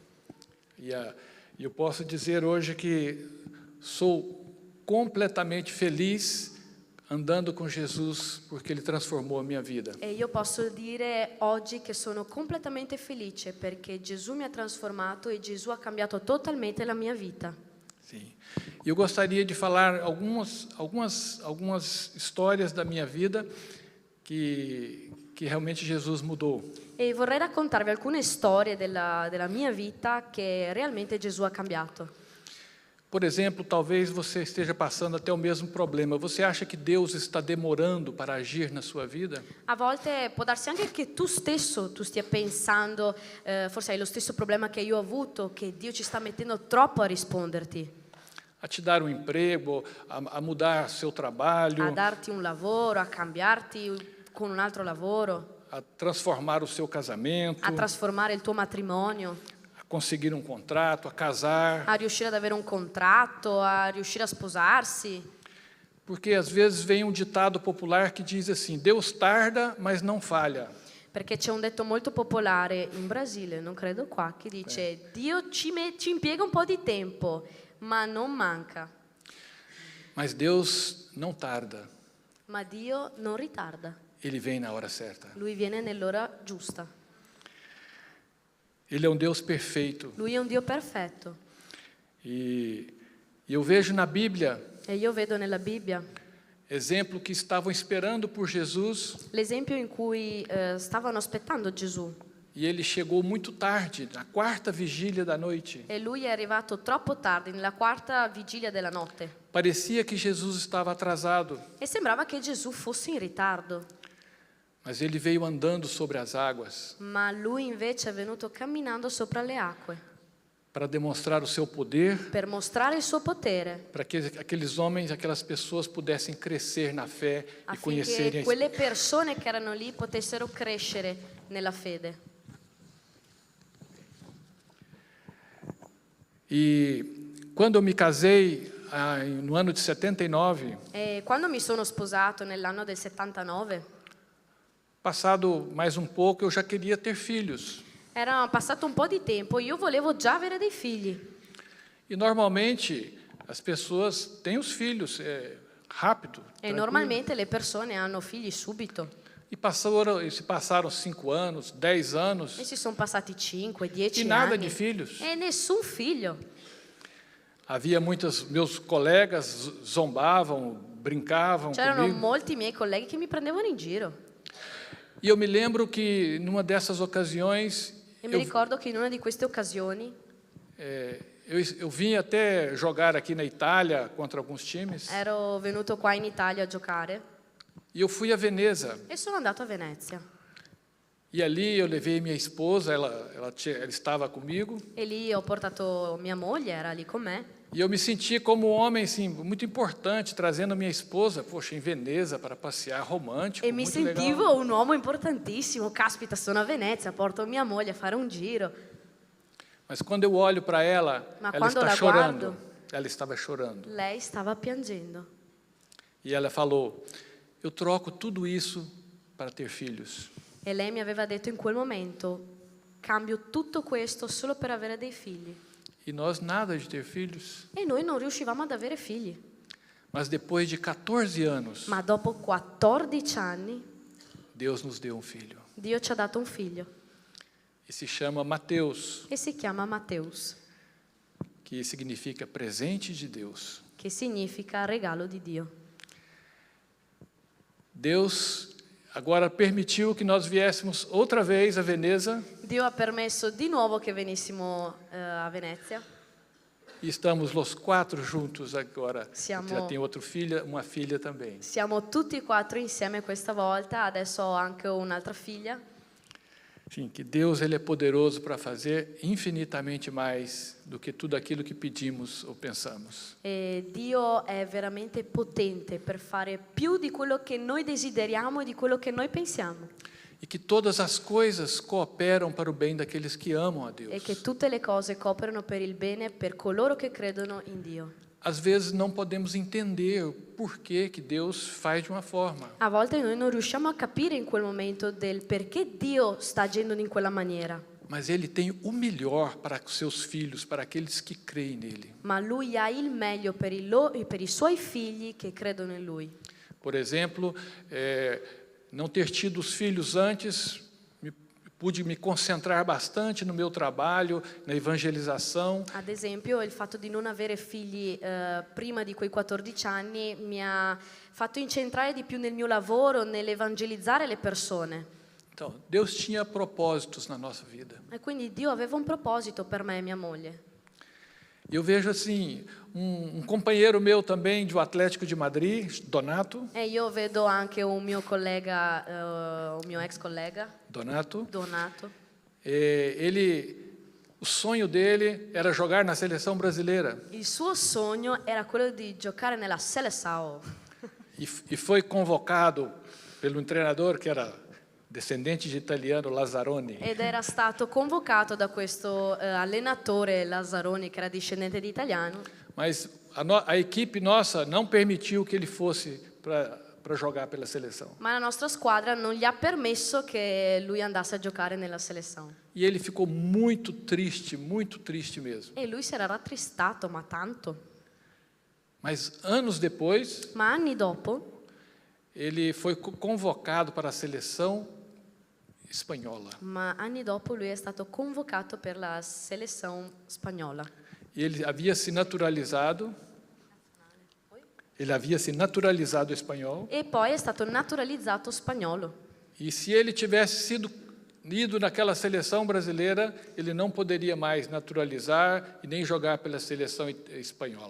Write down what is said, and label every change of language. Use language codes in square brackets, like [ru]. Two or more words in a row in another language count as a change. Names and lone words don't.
[pt] E eu posso dizer hoje que sou completamente feliz andando com Jesus, porque Ele transformou a minha vida. [it] E io posso dire oggi che sono completamente felice perché Gesù mi ha trasformato e Gesù ha cambiato totalmente la mia vita. [pt] Sim. Eu gostaria de falar algumas histórias da minha vida que realmente Jesus mudou. [it] E vorrei raccontarvi alcune storie della mia vita che realmente Gesù ha cambiato. [pt] Por exemplo, talvez você esteja passando até o mesmo problema. Você acha que Deus está demorando para agir na sua vida? [it] A volte può darsi anche che tu stesso tu stia pensando, forse hai lo stesso problema che io ho avuto, che Dio ci sta mettendo troppo a risponderti, [pt] A te dar um emprego, a mudar seu trabalho, [it] a darti un lavoro, a cambiarti con un altro lavoro, [pt] a transformar o seu casamento, [it] a trasformare il tuo matrimonio, [pt] a conseguir um contrato, a casar. [it] a riuscire ad avere un contratto, a riuscire a sposarsi. [pt] Porque às vezes vem um ditado popular que diz assim: Deus tarda, mas não falha. [it] Perché c'è un detto molto popolare in Brasile, non credo qua, che dice Dio ci impiega un po' di tempo, ma non manca. [pt] Mas Deus não tarda. [it] Ma Dio non ritarda, [pt] Ele vem na hora certa. [it] Lui viene nell'ora giusta. [pt] Ele é um Deus perfeito. [it] Lui è un Dio perfetto. [pt] E eu vejo na Bíblia [it] E io vedo nella Bibbia [pt] exemplo que estavam esperando por Jesus [it] l'esempio in cui stavano aspettando Gesù [pt] e ele chegou muito tarde, na quarta vigília da noite. [it] e lui è arrivato troppo tardi, nella quarta vigilia della notte. [pt] Parecia que Jesus estava atrasado, [it] E sembrava che Gesù fosse in ritardo, [pt] mas ele veio andando sobre as águas [it] ma lui invece è venuto camminando sopra le acque [pt] para demonstrar o seu poder, [it] per mostrare il suo potere, [pt] para que aqueles homens, aquelas pessoas pudessem crescer na fé e [it] affinché [pt] conhecerem. [it] quelle persone che erano lì potessero crescere nella fede. [pt] E quando eu me casei, no ano de 79, [it] E quando mi sono sposato nell'anno del 79, [pt] passado mais um pouco, eu já queria ter filhos. [it] era passato un po' di tempo, io volevo già avere dei figli. [pt] E normalmente as pessoas têm os filhos rápido. [it] E [pt] tranquilo. [it] normalmente le persone hanno figli subito. [pt] E se passaram 5 anos, 10 anos, [it] E si sono passati 5, 10 [pt] e nada [it] anni. [pt] de filhos. [it] E nessun figlio. [pt] Havia meus colegas zombavam, brincavam [it] C'erano [pt] comigo. [it] molti miei colleghi che mi prendevano in giro. [pt] E eu me lembro que numa dessas ocasiões [it] E mi ricordo che in una di queste occasioni [pt] eu vim até jogar aqui na Itália contra alguns times. [it] ero venuto qua in Italia a giocare [pt] E eu fui a Veneza. [it] e sono andato a Venezia. [pt] E ali eu levei minha esposa, ela estava comigo. [it] E lì ho portato mia moglie, era lì con me. [pt] E eu me senti como um homem assim, muito importante, trazendo minha esposa, poxa, em Veneza para passear, romântico, [it] E mi [pt] muito [it] sentivo [pt] legal. [it] un uomo importantissimo. Caspita, sono a Venezia, porto mia moglie a fare un giro. [pt] Mas quando eu olho para ela, [it] Ma [pt] ela [it] quando [pt] está [it] la [pt] chorando. [it] guardo- [pt] Ela estava chorando. [it] Lei stava piangendo. [pt] E ela falou: eu troco tudo isso para ter filhos. [it] E lei mi aveva detto in quel momento, cambio tutto questo solo per avere dei figli. [pt] E nós nada de ter filhos. [it] E noi non riuscivamo ad avere figli. [pt] Mas depois de 14 anos, [it] Ma dopo 14 anni [pt] Deus nos deu um filho. [it] Dio ci ha dato un figlio [pt] E se chama Mateus, [it] e si chiama Matteus, [pt] que significa presente de Deus. [it] che significa regalo di Dio. [pt] Deus agora permitiu que nós viéssemos outra vez a Veneza [it] Dio ha permesso di nuovo che venissimo a Venezia. [pt] e estamos os 4 juntos agora. [it] Siamo- [pt] Já tem uma filha também. [it] Siamo tutti e 4 insieme questa volta, adesso ho anche un'altra figlia. [pt] Sim, que Deus ele é poderoso para fazer infinitamente mais do que tudo aquilo que pedimos ou pensamos. [it] E Dio è veramente potente per fare più di quello che noi desideriamo e di quello che noi pensiamo. [pt] E que todas as coisas cooperam para o bem daqueles que amam a Deus. [it] E che tutte le cose cooperano per il bene per coloro che credono in Dio. [pt] Às vezes não podemos entender o porquê que Deus faz de uma forma. [it] A volte noi non riusciamo a capire in quel momento del perché Dio sta agendo in quella maniera. [pt] Mas Ele tem o melhor para os seus filhos, para aqueles que creem nele. [it] Ma Lui ha il meglio per i suoi figli che credono in Lui. [pt] Por exemplo, não ter tido os filhos antes, pude me concentrar bastante no meu trabalho, na evangelização. [it] Ad esempio, il fatto di non avere figli prima di quei 14 anni mi ha fatto incentrare di più nel mio lavoro, nell'evangelizzare le persone. [pt] Então, Deus tinha propósitos na nossa vida. [it] E quindi Dio aveva un proposito per me e mia moglie. [pt] Eu vejo assim, companheiro meu também do Atlético de Madrid, Donato. [it] E io vedo anche un mio collega, un mio ex collega, Donato. [pt] O sonho dele era jogar na seleção brasileira. [it] Il suo sogno era quello di giocare nella Seleção. [pt] E foi convocado pelo treinador que era descendente de italiano, Lazzaroni. [it] Ed era stato convocato da questo allenatore Lazzaroni, che era discendente di italiano. [pt] Mas a equipe nossa não permitiu que ele fosse para jogar pela seleção. [it] Ma la nostra squadra non gli ha permesso che lui andasse a giocare nella Seleção. [pt] E ele ficou muito triste mesmo. [it] E lui si era rattristato, ma tanto. [pt] Mas anos depois, [it] Ma anni dopo, [pt] ele foi convocado para a seleção espanhola. [it] ma anni dopo lui è stato convocato per la Seleção spagnola. [pt] E ele havia se naturalizado. Ele havia se naturalizado espanhol. [it] E poi è stato naturalizzato spagnolo. [pt] E se ele tivesse ido naquela seleção brasileira, ele não poderia mais naturalizar e nem jogar pela seleção espanhola.